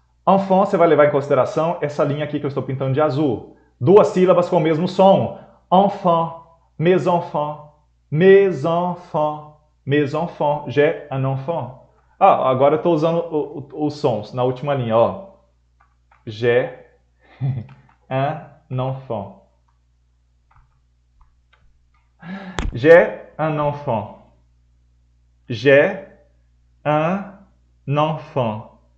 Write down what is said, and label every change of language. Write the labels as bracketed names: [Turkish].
[Portuguese] Enfant, você vai levar em consideração essa linha aqui que eu estou pintando de azul. Duas sílabas com o mesmo som. [French] Enfant, mes enfants, mes enfants, mes enfants. J'ai un enfant. [Portuguese] Ah, agora eu estou usando os sons na última linha, ó. [French] J'ai un enfant. J'ai un enfant. J'ai un enfant.